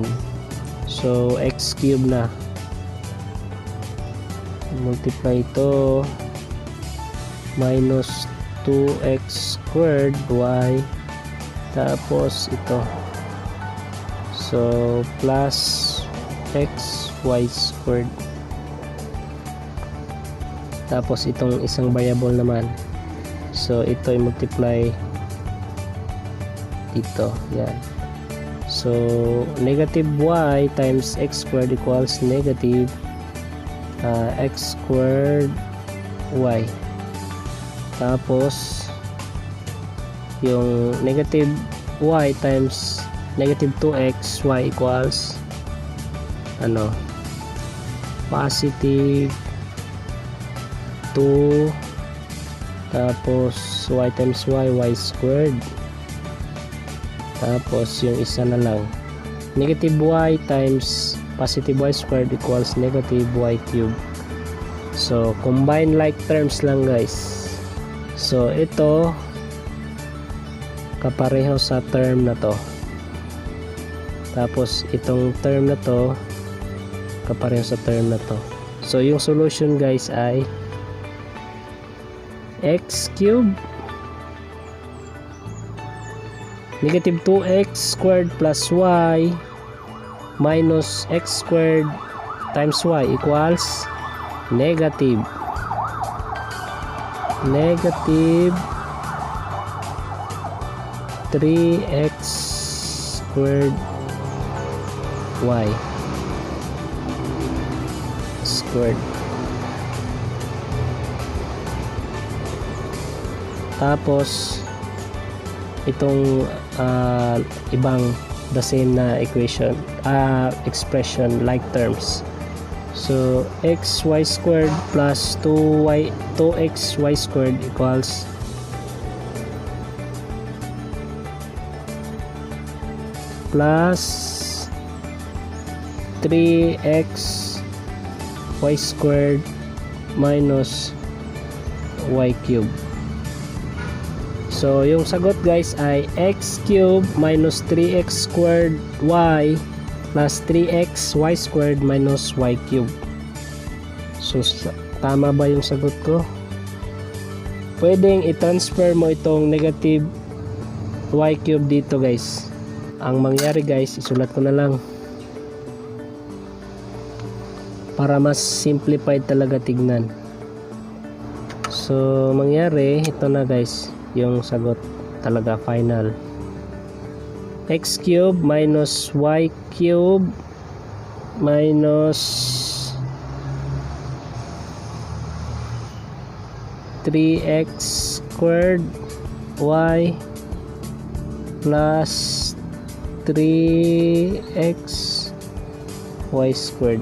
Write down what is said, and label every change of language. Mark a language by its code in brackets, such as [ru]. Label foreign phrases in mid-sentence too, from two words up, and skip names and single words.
[en] So x cube [tl] na, multiply ito [en] minus 2x squared y, [tl] tapos ito, [en] so plus x y squared, [tl] tapos itong isang variable naman, so ito i-multiply dito, yan. [en] So negative y times x squared equals negative x squared y. [tl] Tapos yung [en] negative y times negative 2x y equals [tl] ano, [en] positive 2, [tl] tapos [en] y times y squared, [tl] tapos yung isa na lang [en] negative y times positive y squared equals negative y cube. So combine like terms lang guys. [tl] So ito kapareho sa term na to, tapos itong term na to kapareho sa term na to. So yung solution guys ay [en] x cube negative 2x squared plus y minus x squared times y equals negative 3x squared y squared. [tl] Tapos itong ibang [en] the same na equation, expression like terms. So xy squared plus 2xy squared equals plus 3x y squared minus y cube. So [tl] yung sagot [en] guys ay x cube minus 3x squared y plus 3x y squared minus y cube. [tl] So tama ba yung sagot ko? Pwedeng i-transfer mo itong [en] negative y cube [tl] dito guys. Ang mangyari guys, isulat ko na lang para mas simplified talaga tignan. So mangyari ito na guys, yung sagot talaga final. [en] X cube minus y cube minus 3x squared y plus 3x y squared.